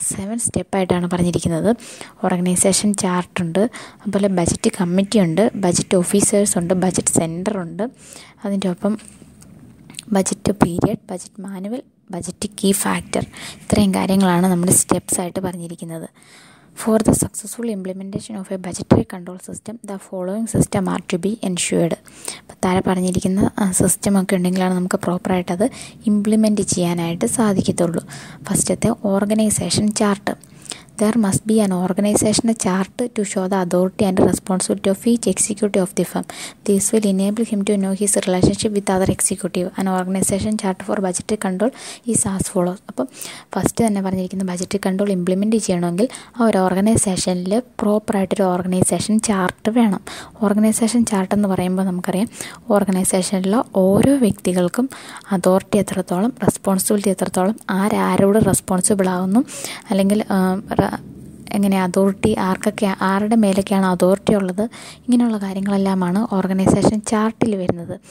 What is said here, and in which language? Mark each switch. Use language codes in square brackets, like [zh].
[ml] 7 സ്റ്റെപ്പായിട്ടാണ് പറഞ്ഞിരിക്കുന്നത്. ഓർഗനൈസേഷൻ ചാർട്ടുണ്ട്, അതുപോലെ budget committee ഉണ്ട്, ബജറ്റ് ഓഫീസേഴ്സ് ഉണ്ട്, ബജറ്റ് സെൻറ്റർ ഉണ്ട്, അതിൻ്റെ ഒപ്പം budget period, budget manual, budget key factor. ഇത്രയും കാര്യങ്ങളാണ് നമ്മുടെ സ്റ്റെപ്സ് ആയിട്ട് പറഞ്ഞിരിക്കുന്നത്. [en] For the successful implementation of a budgetary control system, the following system are to be ensured. [ml] അപ്പോൾ താഴെ പറഞ്ഞിരിക്കുന്ന സിസ്റ്റമൊക്കെ ഉണ്ടെങ്കിലാണ് നമുക്ക് പ്രോപ്പറായിട്ട് അത് ഇംപ്ലിമെൻറ്റ് ചെയ്യാനായിട്ട് സാധിക്കത്തുള്ളൂ. ഫസ്റ്റത്തെ organisation chart. [en] There must be an organizational chart to show the authority and responsibility of each executive of the firm. This will enable him to know his relationship with other executive. An organization chart for budgetary control is as follows. [ml] അപ്പോൾ first തന്നെ പറഞ്ഞിരിക്കുന്ന budgetary control implement ചെയ്യണമെങ്കിൽ ആ ഒരു ഓർഗനൈസേഷനിൽ പ്രോപ്പറായിട്ടൊരു organisation chart വേണം. Organisation chart എന്ന് പറയുമ്പോൾ നമുക്കറിയാം ഓർഗനൈസേഷനിലെ ഓരോ വ്യക്തികൾക്കും അതോറിറ്റി എത്രത്തോളം, റെസ്പോൺസിബിലിറ്റി എത്രത്തോളം, ആരോട് റെസ്പോൺസിബിൾ ആകുന്നു, അല്ലെങ്കിൽ എങ്ങനെ അതോറിറ്റി ആരുടെ മേലൊക്കെയാണ് അതോറിറ്റി ഉള്ളത്, ഇങ്ങനെയുള്ള കാര്യങ്ങളെല്ലാമാണ് ഓർഗനൈസേഷൻ ചാർട്ടിൽ വരുന്നത്.